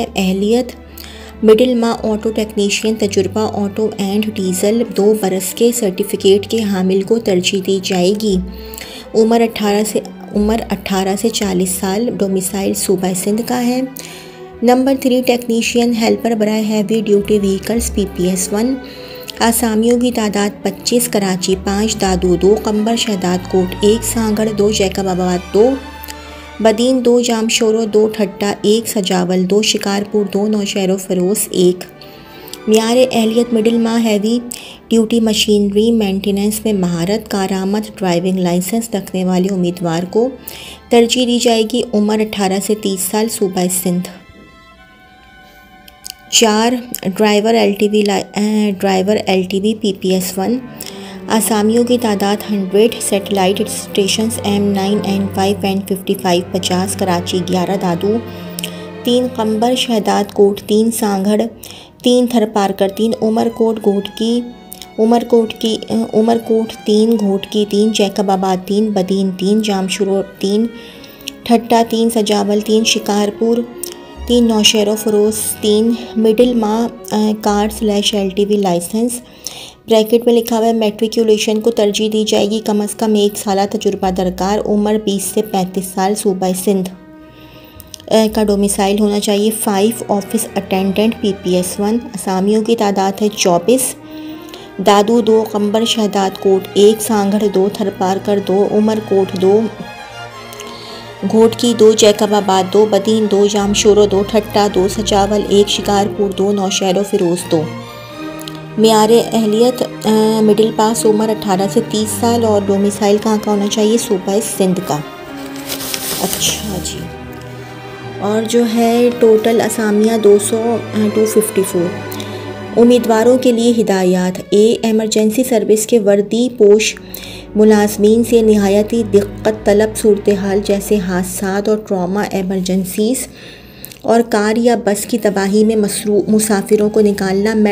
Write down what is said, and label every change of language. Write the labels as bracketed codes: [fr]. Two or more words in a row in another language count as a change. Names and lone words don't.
[ur] اہلیت مڈل ماں [en] auto technician, [ur] تجربہ [en] auto and diesel [ur] 2 برس کے سرٹیفکیٹ کے حامل کو ترجیح دی جائے گی. عمر 18 سے 40 سال، ڈومیسائل صوبہ سندھ کا ہے. نمبر 3 [en] technician helper [ur] برائے [en] heavy duty vehicles PPS1. [ur] اسامیوں کی تعداد 25. کراچی 5، دادو 2، قمبر شہداد کوٹ 1، سانگھڑ 2، جیکب آباد 2، بدین 2، جامشورو 2، ٹھٹہ 1، سجاول 2، شکارپور 2، نوشہرو فیروز 1. معیار اہلیت مڈل ماں [en] heavy duty machinery maintenance [ur] میں مہارت، کارآمد [en] driving license [ur] رکھنے والے امیدوار کو ترجیح دی جائے گی. عمر 18 سے 30 سال، صوبہ سندھ۔ 4 [en] driver LTV PPS1. [ur] اسامیوں کی تعداد 100. [en] satellite stations M9 N5 N55 50 [ur] کراچی 11، دادو 3، قمبر شہداد کوٹ 3، سانگھڑ 3، تھر پارکر 3، عمرکوٹ 3، گھوٹکی 3، جیکب آباد 3، بدین 3، جامشورو 3، ٹھٹہ 3، سجاول 3، شکارپور 3، نوشہرو فیروز 3. مڈل ماں [en] car/LTV license [ur] بریکٹ میں لکھا ہوا ہے میٹرکولیشن کو ترجیح دی جائے گی. کم از کم 1 سال تجربہ درکار، عمر 20 سے 35 سال، صوبہ سندھ کا ڈومیسائل ہونا چاہیے. [en] 5 office attendant PPS1. [ur] اسامیوں کی تعداد ہے 24. دادو 2، قمبر شہداد کوٹ 1، سانگھڑ 2، تھر پارکر 2، عمرکوٹ 2، گھوٹکی 2، جیکب آباد 2، بدین 2، جامشورو 2، ٹھٹہ 2، سجاول 1، شکارپور 2، نوشہرو فیروز 2. معیار اہلیت [en] middle pass, [ur] ، عمر 18 سے 30 سال، اور ڈومیسائل کہاں کا ہونا چاہیے، صوبہ سندھ کا. اچھا جی، اور جو ہے ٹوٹل اسامیاں 254. امیدواروں کے لیے ہدایت. [en] emergency service [ur] کے وردی پوش ملازمین سے نہایتی دقت طلب صورت حال جیسے حادثات اور [en] trauma emergencies [ur] اور کار یا بس کی تباہی میں مسافروں کو نکالنا.